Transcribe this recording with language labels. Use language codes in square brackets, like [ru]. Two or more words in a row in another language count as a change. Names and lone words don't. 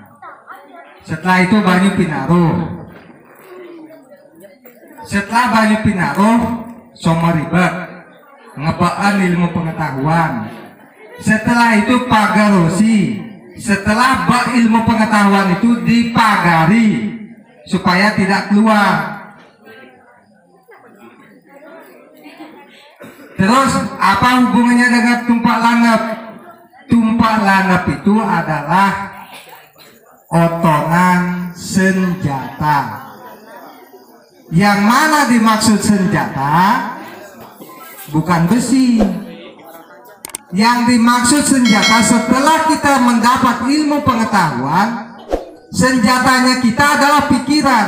[id] Setelah itu Banyu Pinaruh. Setelah Banyu Pinaruh, Someribet, ngebaan ilmu pengetahuan. Setelah itu Pagarosi. Setelah bak ilmu pengetahuan itu dipagari supaya tidak keluar. Terus apa hubungannya dengan tumpak landep? Tumpak landep itu adalah otongan senjata. Yang mana dimaksud senjata? Bukan besi. Yang dimaksud senjata setelah kita mendapat ilmu pengetahuan, senjatanya kita adalah pikiran.